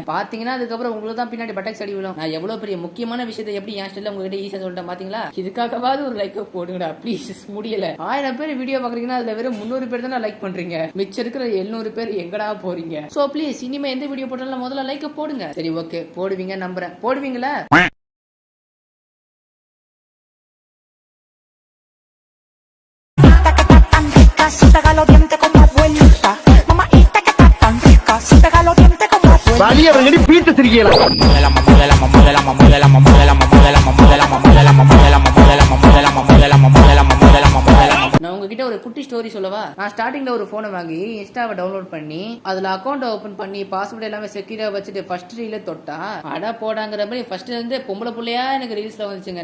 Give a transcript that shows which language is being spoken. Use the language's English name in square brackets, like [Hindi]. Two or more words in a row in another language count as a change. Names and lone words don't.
[Tamil] பாத்தீங்கன்னா அதுக்கப்புறம் உங்களுக்கு தான் பின்னாடி பட்டாக்ஸ் அடி விழும். நான் எவ்வளவு பெரிய முக்கியமான விஷயத்தை எப்படி என் ஸ்டைல உங்ககிட்ட ஈஸியா சொல்லிட்டேன் பாத்தீங்களா? இதுக்காகவாது ஒரு லைக் போடுங்கடா ப்ளீஸ். முடியல 1000 பேர் வீடியோ பாக்குறீங்கன்னா அதுல வெறும் 300 பேர் தான் லைக் பண்றீங்க. மிச்சம் இருக்கிற 700 பேர் எங்கடா போறீங்க? [English] so please [Tamil] இனிமே எந்த வீடியோ போட்டாலும் முதல்ல லைக் போடுங்க. சரி ஓகே, போடுவீங்க நம்புறேன். போடுவீங்களா? [Spanish] Si pega los dientes como abuelita, mamaita que está tan rica. Si pega los dientes como abuelita. வலிய வெங்கடி பீட்டு திரிக்கல. [Tamil] நான் உங்ககிட்ட ஒரு குட்டி ஸ்டோரி சொல்லவா? நான் ஸ்டார்டிங்ல ஒரு போனை வாங்கி இன்ஸ்டாவை டவுன்லோட் பண்ணி அதுல [English] account open [Tamil] பண்ணி பாஸ்வேர்ட் எல்லாமே செக்யூரா வச்சுட்டு [English] first reel [Tamil] தொட்டா அட போடாங்கிற மாதிரி ஃபர்ஸ்ட்ல இருந்து பொம்பளை புள்ளையா எனக்கு ரீல்ஸ்ல வந்துச்சுங்க.